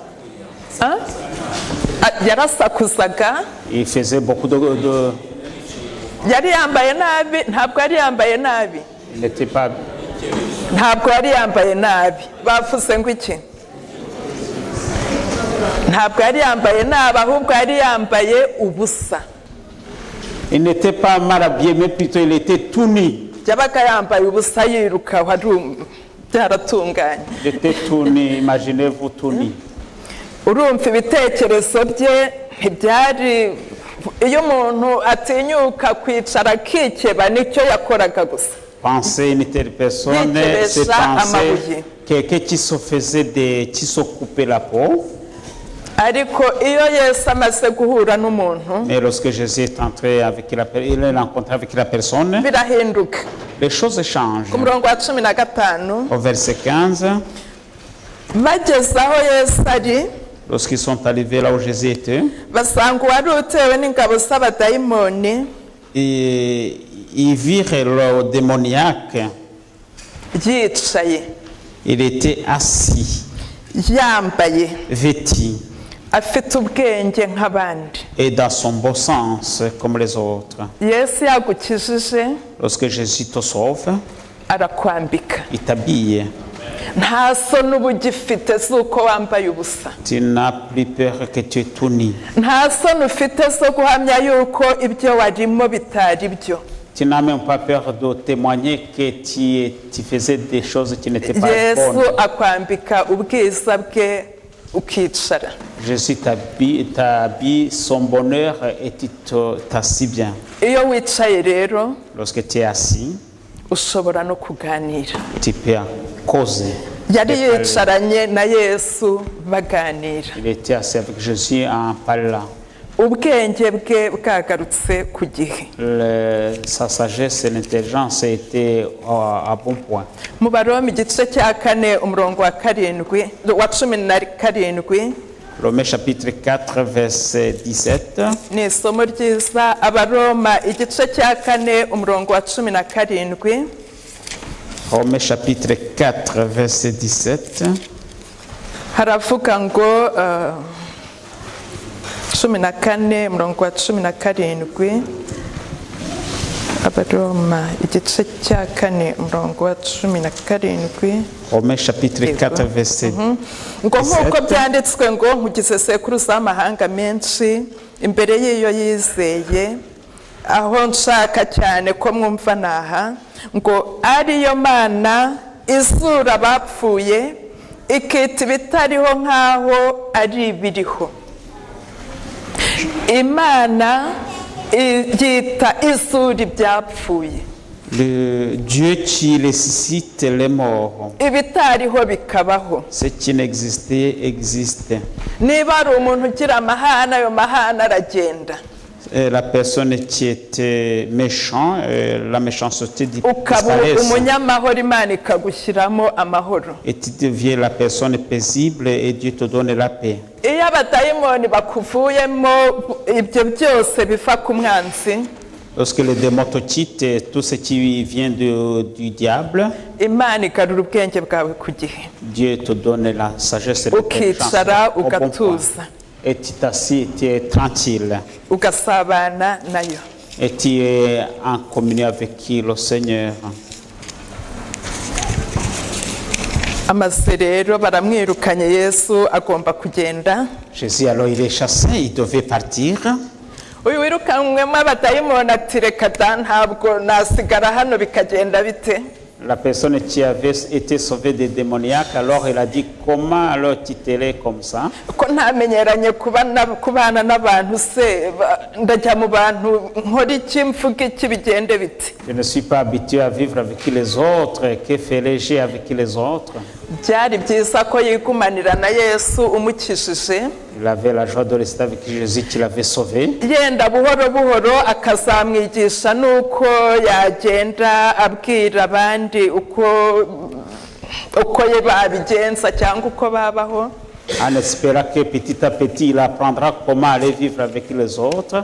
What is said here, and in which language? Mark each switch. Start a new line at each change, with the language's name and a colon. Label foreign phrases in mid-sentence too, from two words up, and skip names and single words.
Kinyarwanda: Yarasakuzaga.
French: Il faisait beaucoup de...
Kinyarwanda: Yari yambaye nabi, ntabwo yari yambaye nabi.
French: Il n'était pas...
Kinyarwanda: Ntabwo yari yambaye nabi. Bavuze ngo iki? Ntabwo yari yambaye nabi, ahubwo yari yambaye ubusa.
French: Il n'était pas mal habillé, mais plutôt il était tout nu.
Kinyarwanda: Yabaga yambaye ubusa yiruka, byaratunganye.
French: Il était tout nu, imaginez-vous tout nu.
Kinyarwanda: Urumva ibitekerezo bye ntibyari, iyo umuntu atinyuka kwicara akikeba nicyo yakoraga gusa.
French: Penser une telle personne, c'est penser quelqu'un qui se faisait qui se coupait la peau.
Kinyarwanda: Ariko iyo Yesu amaze guhura n'umuntu,
French: Mais lorsque Jésus est entré il est rencontré avec la personne,
Kinyarwanda: birahinduka.
French: les choses changent.
Kinyarwanda: Ku murongo wa 15,
French: Au verset 15,
Kinyarwanda: bageze aho Yesu ari,
French: lorsqu'ils sont arrivés là où Jésus était,
Kinyarwanda: basanga uwari utewe n'ingabo z'abadayimoni
French: ils virent le démoniaque.
Kinyarwanda: yicaye
French: Il était assis,
Kinyarwanda: yambaye
French: vêtu,
Kinyarwanda: afite ubwenge nk'abandi.
French: et dans son bon sens comme les autres.
Kinyarwanda: Yesu yagukijije
French: Lorsque Jésus te sauve,
Kinyarwanda: arakwambika,
French: il t'habille.
Kinyarwanda: nta soni uba ugifite z'uko wambaye ubusa,
French: Tu n'as plus peur que tu es tout nu.
Kinyarwanda: nta soni ufite zo guhamya yuko ibyo warimo bitari byo.
French: Tu n'as même pas peur de témoigner que tu faisais des choses qui n'étaient pas Yesu bonnes.
Kinyarwanda: akwambika ubwiza bwe ukicara.
French: Jésus t'habille son bonheur et tu t'assis bien.
Kinyarwanda: Iyo wicaye rero
French: Lorsque tu es assis,
Kinyarwanda: ushobora no kuganira.
French: tu peux causer.
Kinyarwanda: Yari yicaranye na Yesu baganira,
French: Il était assis avec Jésus en parlant.
Kinyarwanda: ubwenge bwe bwagarutse ku gihe.
French: Sa sagesse et l'intelligence étaient à bon point.
Kinyarwanda: Mu Baroma igice cya 4 umurongo wa 17
French: Romains chapitre 4 verset 17.
Kinyarwanda: ni isomo ryiza. Abaroma igice cya 4 umurongo wa 17
French: Romains chapitre 4 verset 17.
Kinyarwanda: haravuga ngo 14 umurongo wa 17. Abaroma igice cya 4 umurongo wa 17.
French: Romains chapitre 4 verset
Kinyarwanda: ngo nk'uko byanditswe ngo nkugize sekuruza w'amahanga menshi imbere y'iyo yizeye, aho nshaka cyane ko mwumva naha ngo ariyo Mana izura abapfuye ikita ibitariho nk'aho ari ibiriho. Imana yita izura ibyapfuye,
French: le Dieu qui ressuscite les morts.
Kinyarwanda: ibitariho bikabaho.
French: Ce qui n'existait existe.
Kinyarwanda: Niba ari umuntu ugira amahane, ayo mahane aragenda,
French: Et la personne qui était méchant, la méchanceté
Kinyarwanda: ukaba
French: disparaît.
Kinyarwanda: umunyamahoro, Imana ikagushyiramo amahoro.
French: Et tu deviens la personne paisible et Dieu te donne la paix.
Kinyarwanda: Iyo abadayimoni bakuvuyemo, ibyo byose biva ku mwanzi.
French: Lorsque les démons te quittent, tout ce qui vient du diable,
Kinyarwanda: Imana igarura ubwenge bwawe ku gihe,
French: Dieu te donne la sagesse et l'intelligence
Kinyarwanda: ukicara
French: au bon point.
Kinyarwanda: ugatuza,
French: Et tu t'assis, tu es tranquille.
Kinyarwanda: ugasabana nayo.
French: Et tu es en communion avec qui? Le Seigneur.
Kinyarwanda: Amaze rero baramwirukanye, Yesu agomba kugenda.
French: Jésus, alors il est chassé, il devait partir.
Kinyarwanda: Uyu wirukanywemo abadayimoni ati reka da, ntabwo nasigara hano bikagenda bite.
French: La personne qui avait été sauvée des démoniaques, alors il a dit, comment alors tu t'es comme ça?
Kinyarwanda: Ko ntamenyeranye kubana n'abantu se, ndajya mu bantu nkora iki, mvuga iki, bigende bite.
French: Je ne suis pas habitué à vivre avec les autres. Que ferais-je avec les autres?
Kinyarwanda: Byari byiza ko yigumanira na Yesu umukijije,
French: Il avait la joie de rester avec Jésus qui l'avait sauvé.
Kinyarwanda: yenda buhoro buhoro akazamwigisha n'uko yagenda abwira abandi uko ye babigenza cyangwa uko babaho.
French: En espérant que petit à petit il apprendra comment aller vivre avec les autres.